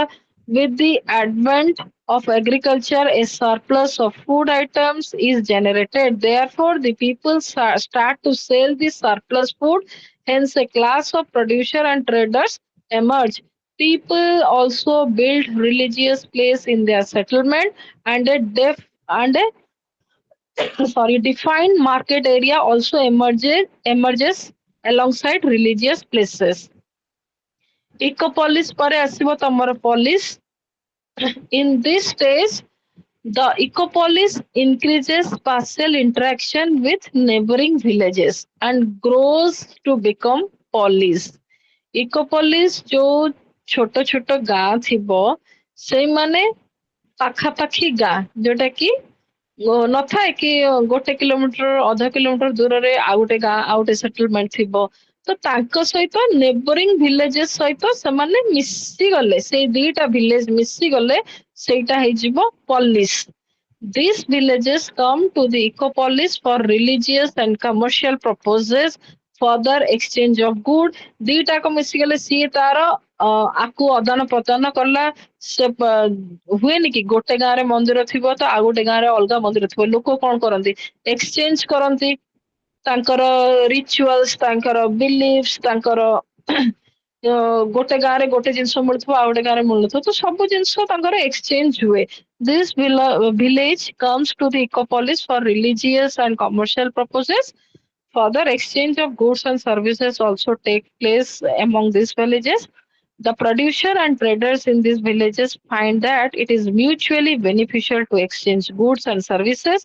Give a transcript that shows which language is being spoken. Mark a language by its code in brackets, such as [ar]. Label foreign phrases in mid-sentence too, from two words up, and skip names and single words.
[en] With the advent of agriculture, a surplus of food items is generated. Therefore, the people start to sell the surplus food, Hence, a class of producer and traders emerge. People also build religious place in their settlement, and a defined market area also emerges alongside religious places. [or] Ecopolis ପରେ ଆସିବ ତମର police. [en] In this stage, the ecopolis increases spatial interaction with neighboring villages and grows to become polis. [or] Ecopolis ଯୋଉ ଛୋଟ ଛୋଟ ଗାଁ ଥିବ ସେଇମାନେ ପାଖାପାଖି ଗାଁ ଯୋଉଟା କି ନଥାଏ କି ଗୋଟେ କିଲୋମିଟର ଅଧ କିଲୋମିଟର ଦୂରରେ ଆଉ ଗୋଟେ ଗାଁ ଆଉ ଗୋଟେ ସେଟଲମେଣ୍ଟ ଥିବ ତ ତାଙ୍କ ସହିତ [en] neighbouring villages [or] ସହିତ ସେମାନେ ମିଶିଗଲେ ସେଇ ଦିଟା ଭିଲେଜ ମିଶିଗଲେ ସେଇଟା ହେଇଯିବ ପଲିସ. [en] These villages come to the ecopolis for religious and commercial purposes, further exchange of good. [or] ଦିଟାକ ମିଶିଗଲେ ସିଏ ତାର ଆକୁ ଅଦାନ ପ୍ରଦାନ କଲା ସେ ହୁଏନି କି ଗୋଟେ ଗାଁରେ ମନ୍ଦିର ଥିବ ତ ଆଉ ଗୋଟେ ଗାଁରେ ଅଲଗା ମନ୍ଦିର ଥିବ ଲୋକ କଣ କରନ୍ତି ଏକ୍ସଚେଞ୍ଜ କରନ୍ତି ତାଙ୍କର ରିଚୁଆଲ୍ସ ତାଙ୍କର ବିଲିଫ୍ସ ତାଙ୍କର ଗୋଟେ ଗାଁରେ ଗୋଟେ ଜିନିଷ ମିଳୁଥିବ ଆଉ ଗୋଟେ ଗାଁରେ ମିଳୁନଥିବ ତ ସବୁ ଜିନିଷ ତାଙ୍କର ଏକ୍ସଚେଞ୍ଜ ହୁଏ. [en] This village comes to the ecopolis for religious and commercial purposes. Further exchange of goods and services also take place among these villages. The producer and traders in these villages find that it is mutually beneficial to exchange goods and services.